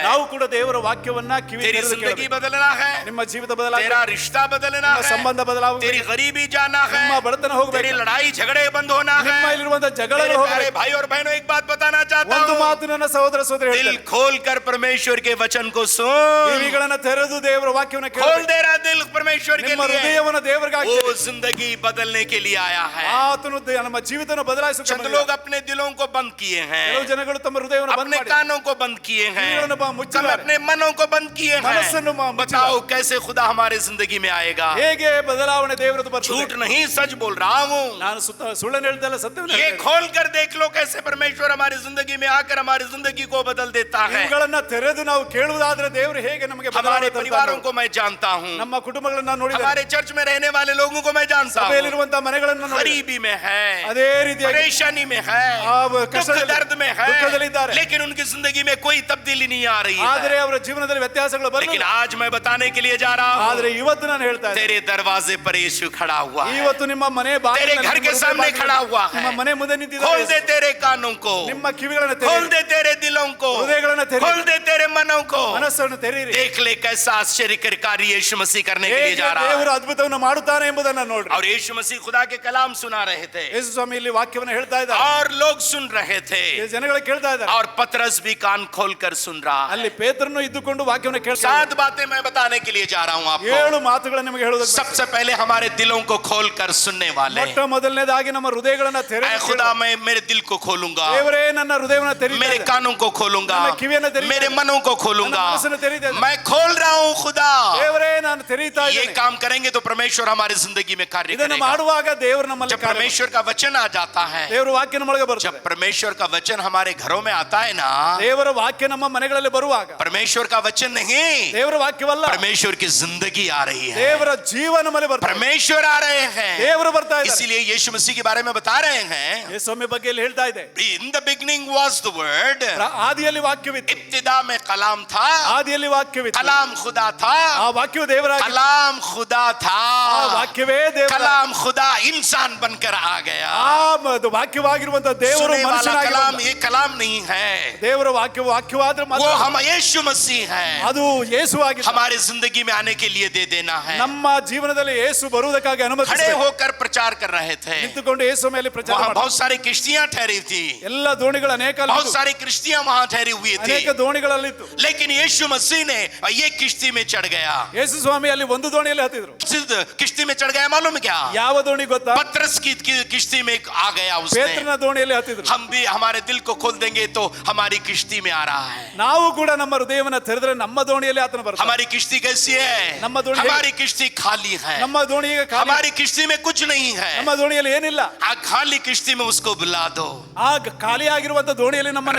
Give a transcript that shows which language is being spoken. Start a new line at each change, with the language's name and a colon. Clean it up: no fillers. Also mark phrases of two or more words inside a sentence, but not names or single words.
Kannada: ನಾವು ಕೂಡ ದೇವರ ವಾಕ್ಯವನ್ನ ಕಿವಿ
Hindi: तेरी
Kannada: ತೆರೆದು
Hindi: जिंदगी
Kannada: ಕೇಳಬೇಕು.
Hindi: बदलना है
Kannada: ನಿಮ್ಮ ಜೀವಿತ ಬದಲಾಗಬೇಕು,
Hindi: तेरा रिश्ता बदलना
Kannada: ನಿಮ್ಮ
Hindi: है
Kannada: ಸಂಬಂಧ ಬದಲಾಗಬೇಕು,
Hindi: तेरी गरीबी जाना है
Kannada: ನಿಮ್ಮ ಬಡತನ
Hindi: तेरी
Kannada: ಹೋಗಬೇಕು,
Hindi: लड़ाई झगड़े बंद होना है
Kannada: ನಿಮ್ಮ ಇಲ್ಲಿರುವಂತ ಜಗಳ
Hindi: मेरे प्यारे
Kannada: ಹೋಗಬೇಕು.
Hindi: भाई और बहनों एक बात बताना चाहता
Kannada: ಒಂದು
Hindi: हूँ
Kannada: ಮಾತು ನನ್ನ ಸಹೋದರ ಸಹೋದರಿ
Hindi: दिल
Kannada: ಹೇಳ್ತಾರೆ,
Hindi: खोलकर परमेश्वर के वचन को सुन
Kannada: ಕಿವಿಗಳನ್ನ ತೆರೆದು ದೇವರ ವಾಕ್ಯವನ್ನ
Hindi: खोल
Kannada: ಕೇಳಬೇಕು.
Hindi: दे रहा दिल परमेश्वर के
Kannada: ನಿಮ್ಮ
Hindi: लिए
Kannada: ಹೃದಯವನ್ನು ದೇವರಿಗಾಗಿ
Hindi: वो जिंदगी बदलने के लिए आया है
Kannada: ಆತನು ನಮ್ಮ ಜೀವಿತವನ್ನು ಬದಲಾಯಿಸುತ್ತಾನೆ.
Hindi: चंद लोग अपने दिलों को बंद किए हैं
Kannada: ಕೆಲವು ಜನಗಳು ತಮ್ಮ ಹೃದಯವನ್ನು ಬಂದ್
Hindi: अपने
Kannada: ಮಾಡಿ
Hindi: कानों को बंद किए हैं
Kannada: ಕಿವಿಗಳನ್ನು
Hindi: सब
Kannada: ಮುಚ್ಚಿದ್ದಾರೆ,
Hindi: अपने मनों को बंद किए
Kannada: ಮನಸ್ಸನ್ನು
Hindi: हैं बताओ कैसे खुदा हमारे जिंदगी में आएगा
Kannada: ಹೇಗೆ ಬದಲಾವಣೆ ದೇವರದು
Hindi: झूठ
Kannada: ಬರ್ತದೆ.
Hindi: नहीं सच बोल रहा हूँ
Kannada: ನಾನು ಸುಳ್ಳನ್ನು ಹೇಳ್ತಾ ಇಲ್ಲ, ಸತ್ಯವನ್ನು
Hindi: ये
Kannada: ಹೇಳ್ತಾ ಇದ್ದೀನಿ.
Hindi: खोल कर देख लो कैसे परमेश्वर हमारी जिंदगी में आकर हमारी जिंदगी को बदल देता है
Kannada: ಇವುಗಳನ್ನ ತೆರೆದು ನಾವು ಕೇಳುವುದಾದ್ರೆ ದೇವರು ಹೇಗೆ ನಮಗೆ
Hindi: हमारे
Kannada: ಬದಲಾವಣೆ ತರ್ತಾನೆ.
Hindi: परिवारों को मैं जानता हूँ
Kannada: ನಮ್ಮ ಕುಟುಂಬಗಳನ್ನ ನೋಡಿದರೆ,
Hindi: हमारे चर्च में रहने वाले लोगों को मैं जानता हूँ
Kannada: ಸಭೆಯಲ್ಲಿರುವಂತಹ ಮನೆಗಳನ್ನ ನೋಡಿ
Hindi: गरीबी में है
Kannada: ಅದೇ ರೀತಿಯಾಗಿ
Hindi: परेशानी में है दुख
Kannada: ಕಷ್ಟದಲ್ಲಿ-
Hindi: दर्द में है
Kannada: ದುಃಖದಲ್ಲಿದ್ದಾರೆ.
Hindi: लेकिन उनकी जिंदगी में कोई तब्दीली नहीं आ रही
Kannada: ಆದರೆ
Hindi: है
Kannada: ಅವರ ಜೀವನದಲ್ಲಿ ವ್ಯತ್ಯಾಸಗಳು
Hindi: लेकिन
Kannada: ಬರಲಿಲ್ಲ.
Hindi: आज मैं बताने के लिए जा रहा हूँ
Kannada: ಆದ್ರೆ ಇವತ್ತು ನಾನು ಹೇಳ್ತಾ ಇದ್ದೀನಿ,
Hindi: तेरे दरवाजे पर यीशु खड़ा हुआ है
Kannada: ಇವತ್ತು ನಿಮ್ಮ ಮನೆ ಬಾಗಿಲಿನಲ್ಲಿ,
Hindi: तेरे घर के
Kannada: ನಿಮ್ಮ
Hindi: सामने
Kannada: ಬಾಗಿಲಿನಲ್ಲಿ,
Hindi: खड़ा हुआ है।
Kannada: ನಿಮ್ಮ ಮನೆ ಮುಂದೆ
Hindi: खोल
Kannada: ನಿಂತಿದ್ದಾರೆ.
Hindi: दे तेरे कानों को
Kannada: ನಿಮ್ಮ ಕಿವಿಗಳನ್ನ
Hindi: खोल
Kannada: ತೆರೆಯಿರಿ,
Hindi: दे तेरे दिलों को
Kannada: ಹೃದಯಗಳನ್ನ ತೆರೆಯಿರಿ,
Hindi: खोल दे तेरे मनों को
Kannada: ಮನಸ್ಸನ್ನು ತೆರೆಯಿರಿ.
Hindi: देख ले कैसा आश्चर्यकारी यीशु मसीह करने के लिए
Kannada: ಹೇಗೆ
Hindi: जा रहा
Kannada: ದೇವರು
Hindi: है
Kannada: ಅದ್ಭುತವನ್ನು ಮಾಡುತ್ತಾನೆ ಎಂಬುದನ್ನು ನೋಡ್ರಿ.
Hindi: और यीशु मसीह खुदा के कलाम सुना रहे थे
Kannada: ಯೇಸು ಸ್ವಾಮಿ ಇಲ್ಲಿ ವಾಕ್ಯವನ್ನು ಹೇಳ್ತಾ ಇದ್ದಾರೆ,
Hindi: और लोग सुन रहे थे
Kannada: ಜನಗಳು ಕೇಳ್ತಾ ಇದ್ದಾರೆ.
Hindi: और पतरस भी कान खोलकर सुन रहा है
Kannada: ಅಲ್ಲಿ ಪೇತ್ರನು ಇದ್ದುಕೊಂಡು ವಾಕ್ಯವನ್ನು ಕೇಳ್ತಾ ಇದ್ದಾರೆ.
Hindi: 7 बातें मैं बताने के लिए जा रहा हूँ आपको
Kannada: 7 ಮಾತುಗಳನ್ನು ನಿಮಗೆ ಹೇಳುವುದಕ್ಕೆ
Hindi: सबसे पहले हमारे दिलों को खोलकर सुनने वाले
Kannada: ಮೊಟ್ಟ ಮೊದಲನೇದಾಗಿ ನಮ್ಮ ಹೃದಯಗಳನ್ನ
Hindi: ऐ
Kannada: ತೆರೆದು
Hindi: खुदा मैं मेरे दिल को खोलूंगा
Kannada: ದೇವರೇ ನನ್ನ ಹೃದಯವನ್ನು ತೆರೆಯಿರಿ,
Hindi: मेरे कानों को खोलूंगा
Kannada: ನನ್ನ ಕಿವಿಯನ್ನು ತೆರೆಯಿರಿ,
Hindi: मेरे मन कानों को खोलूंगा।
Kannada: ನನ್ನ ಮನಸ್ಸನ್ನು ತೆರೀತಾ ಇದ್ದೇನೆ.
Hindi: मैं खोल रहा हूँ खुदा।
Kannada: ದೇವರೇ ನಾನು ತೆರೀತಾ
Hindi: ये
Kannada: ಇದ್ದೇನೆ.
Hindi: काम करेंगे तो परमेश्वर हमारी जिंदगी में कार्य
Kannada: ಇದನ್ನು
Hindi: करेगा।
Kannada: ಮಾಡುವಾಗ ದೇವರು ನಮ್ಮಲ್ಲಿ
Hindi: जब परमेश्वर का वचन आ जाता है,
Kannada: ದೇವರ ವಾಕ್ಯ ನಮ್ಮೊಳಗೆ
Hindi: जब
Kannada: ಬರ್ತದೆ.
Hindi: परमेश्वर का वचन हमारे घरों में आता है ना,
Kannada: ದೇವರ ವಾಕ್ಯ ನಮ್ಮ ಮನೆಗಳಲ್ಲಿ ಬರುವಾಗ
Hindi: परमेश्वर का वचन नहीं,
Kannada: ದೇವರ ವಾಕ್ಯವಲ್ಲ,
Hindi: परमेश्वर की जिंदगी आ रही है,
Kannada: ದೇವರ ಜೀವ ನಮ್ಮಲ್ಲಿ ಬರ್ತದೆ.
Hindi: परमेश्वर आ रहे हैं।
Kannada: ದೇವರು ಬರ್ತಾ ಇದ್ದಾರೆ.
Hindi: इसीलिए यीशु मसीह के बारे में बता रहे हैं,
Kannada: ಯೇಸುವಿನ ಬಗ್ಗೆ ಇಲ್ಲಿ ಹೇಳ್ತಾ ಇದೆ.
English: in the beginning was the word,
Kannada: ಆದಿಯಲ್ಲಿ ವಾಕ್ಯವಿತ್ತು.
Hindi: इब्तिदा में कलाम था,
Kannada: ಆದಿಯಲ್ಲಿ ವಾಕ್ಯವಿತ್ತು.
Hindi: कलाम खुदा था,
Kannada: ಆ ವಾಕ್ಯವು ದೇವರಾಗಿ,
Hindi: कलाम खुदा था,
Kannada: ಆ ವಾಕ್ಯವೇ ದೇವರ,
Hindi: कलाम खुदा इंसान बनकर आ गया।
Kannada: ಆ ವಾಕ್ಯವಾಗಿರುವಂತ ದೇವರು
Hindi: सुनने वाला
Kannada: ಮನುಷ್ಯನಾಗಿ
Hindi: कलाम
Kannada: ಬಂದ.
Hindi: ये कलाम नहीं है,
Kannada: ದೇವರ ವಾಕ್ಯವಾದ್ರೆ
Hindi: वो
Kannada: ಮಾತ್ರ
Hindi: हम यीशु मसीह हैं।
Kannada: ಅದು ಯೇಸುವಾಗಿ
Hindi: हमारे जिंदगी में आने के लिए दे देना है।
Kannada: ನಮ್ಮ ಜೀವನದಲ್ಲಿ ಯೇಸು ಬರುವುದಕ್ಕಾಗಿ
Hindi: खड़े
Kannada: ಅನುಮತಿಸಬೇಕು.
Hindi: होकर प्रचार कर रहे थे,
Kannada: ನಿಂತುಕೊಂಡು ಯೇಸು ಮೇಲೆ ಪ್ರಚಾರ
Hindi: वहाँ
Kannada: ಮಾಡಿ.
Hindi: बहुत सारी किश्तियां ठहरी थी,
Kannada: ಎಲ್ಲ ದೋಣಿಗಳು ಅನೇಕ
Hindi: बहुत सारी किश्तियां वहाँ ठहरी हुई थी,
Kannada: ಅನೇಕ ದೋಣಿಗಳಲ್ಲಿತ್ತು.
Hindi: लेकिन यीशु मसीह ने ये किश्ती में चढ़ गया।
Kannada: ಯೇಸು ಸ್ವಾಮಿ ಅಲ್ಲಿ ಒಂದು ದೋಣಿಯಲ್ಲಿ ಹತ್ತಿದ್ರು.
Hindi: सिद्ध किश्ती में चढ़ गया, मालूम है क्या?
Kannada: ಯಾವ ದೋಣಿ ಗೊತ್ತಾ?
Hindi: पतरस की किश्ती में आ गया उसने।
Kannada: ಪೇತ್ರನ ದೋಣಿಯಲ್ಲಿ ಹತ್ತಿದ್ರು.
Hindi: हम भी हमारे दिल को खोल देंगे तो हमारी किश्ती में आ रहा है।
Kannada: ನಾವು ಕೂಡ ನಮ್ಮ ಹೃದಯವನ್ನ ತೆರೆದ್ರೆ ನಮ್ಮ ದೋಣಿಯಲ್ಲಿ ಆತನ ಬರ್ತಾನೆ.
Hindi: हमारी किश्ती कैसी है?
Kannada: ನಮ್ಮ ದೋಣಿ
Hindi: हमारी किश्ती खाली है,
Kannada: ನಮ್ಮ ದೋಣಿ ಈಗ ಖಾಲಿ.
Hindi: हमारी किश्ती में कुछ नहीं है।
Kannada: ನಮ್ಮ ದೋಣಿಯಲ್ಲಿ ಏನಿಲ್ಲ.
Hindi: आ खाली किश्ती में उसको बुला दो।
Kannada: ಆಗ ಖಾಲಿ ಆಗಿರುವಂತ ದೋಣಿಯಲ್ಲಿ ನಮ್ಮನ್ನ